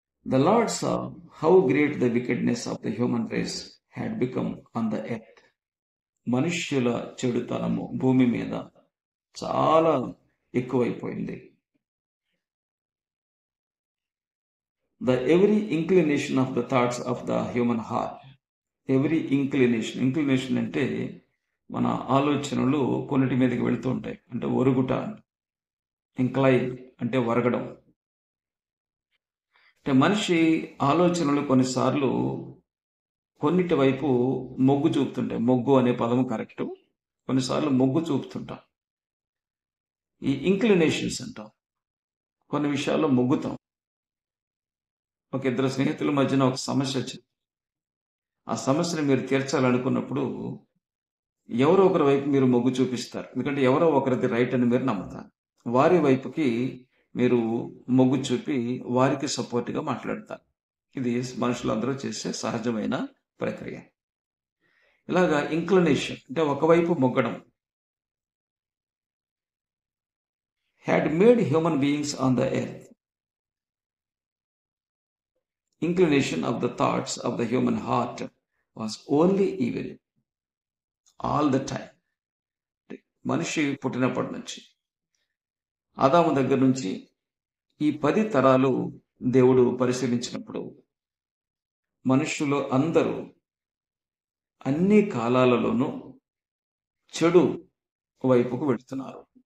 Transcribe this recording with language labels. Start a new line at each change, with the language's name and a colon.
English: The Lord saw how great the wickedness of the human race had become on the earth.
Telugu: మనుష్యుల చెడుతనము భూమి మీద చాలా ఎక్కువైపోయింది.
English: The every inclination of the thoughts of the human heart.
Telugu: Every inclination అంటే మన ఆలోచనలు కొన్నిటి మీదకి వెళుతూ ఉంటాయి. అంటే ఒరుగుట, ఇంక్లైన్ అంటే వరగడం. అంటే మనిషి ఆలోచనలు కొన్నిసార్లు కొన్నిటి వైపు మొగ్గు చూపుతుంటాయి. మొగ్గు అనే పదము కరెక్ట్. కొన్నిసార్లు మొగ్గు చూపుతుంటాం. ఈ ఇంక్లినేషన్స్ అంటాం. కొన్ని విషయాల్లో మొగ్గుతాం. ఒక ఇద్దరు స్నేహితుల మధ్యన ఒక సమస్య వచ్చింది. ఆ సమస్యను మీరు తీర్చాలనుకున్నప్పుడు ఎవరో ఒకరి వైపు మీరు మొగ్గు చూపిస్తారు. ఎందుకంటే ఎవరో ఒకరిది రైట్ అని మీరు నమ్ముతారు. వారి వైపుకి మీరు మొగ్గు చూపి వారికి సపోర్ట్గా మాట్లాడతారు. ఇది మనుషులందరూ చేసే సహజమైన ప్రక్రియ. ఇలాగా ఇంక్లినేషన్ అంటే ఒకవైపు మొగ్గడం
English: had made human beings on the earth. Inclination of the thoughts of the human heart was only evil all the time.
Telugu: మనిషి పుట్టినప్పటి నుంచి ఆదాము దగ్గర నుంచి ఈ 10 తరాలు దేవుడు పరిశీలించినప్పుడు మనుషులు అందరూ అన్ని కాలాలలోనూ చెడు వైపుకు వెళుతున్నారు.